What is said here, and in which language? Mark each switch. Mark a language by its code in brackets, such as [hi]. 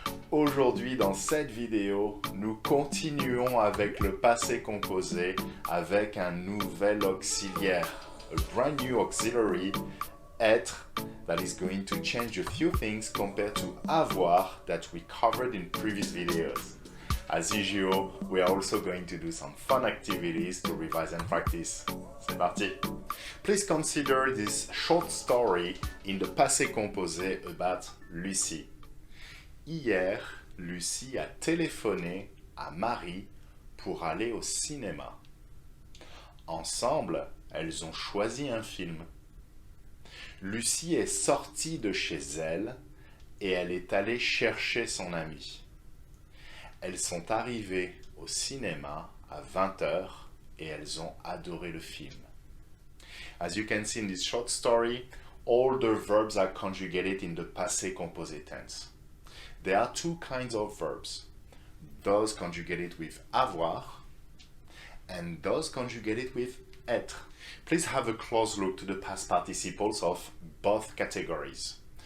[fr] Aujourd'hui dans cette vidéo, nous continuons avec le passé composé avec un nouvel auxiliaire, [en] a brand new auxiliary, être, that is going to change a few things compared to avoir that we covered in previous videos. As usual, we are also going to do some fun activities to revise and practice. [fr] C'est parti! [en] Please consider this short story in the passé composé about Lucie. [fr] Hier, Lucie a téléphoné à Marie pour aller au cinéma. Ensemble, elles ont choisi un film. Lucie est sortie de chez elle et elle est allée chercher son amie. Elles sont arrivées au cinéma à 20h et elles ont adoré le film. [en] As you can see in this short story, all the verbs are conjugated in the passé composé tense. There are two kinds of verbs. Those conjugated with avoir and those conjugated with être. Please have a close look to the past participles of both categories.